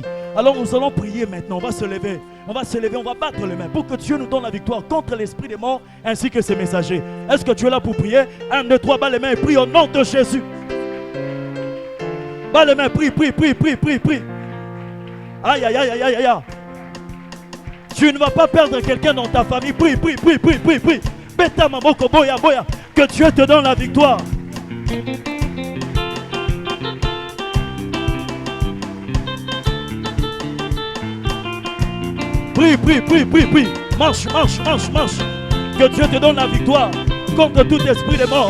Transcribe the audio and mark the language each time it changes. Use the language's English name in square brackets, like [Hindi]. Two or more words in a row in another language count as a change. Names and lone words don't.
[French] Alors nous allons prier maintenant, on va se lever. On va se lever, on va battre les mains pour que Dieu nous donne la victoire contre l'esprit des morts ainsi que ses messagers. Est-ce que tu es là pour prier? 1, 2, 3, bats les mains et prie au nom de Jésus. Bats les mains, prie, prie, prie, prie, prie, prie. Aïe, aïe, aïe, aïe, aïe, aïe. Tu ne vas pas perdre quelqu'un dans ta famille. Prie, prie, prie, prie, prie, prie. [Lingala] Beta mamoko, boya, boya. [French] Que Dieu te donne la victoire. Prie, prie, prie, prie, prie. Marche, marche, marche, marche. Que Dieu te donne la victoire contre tout esprit de mort.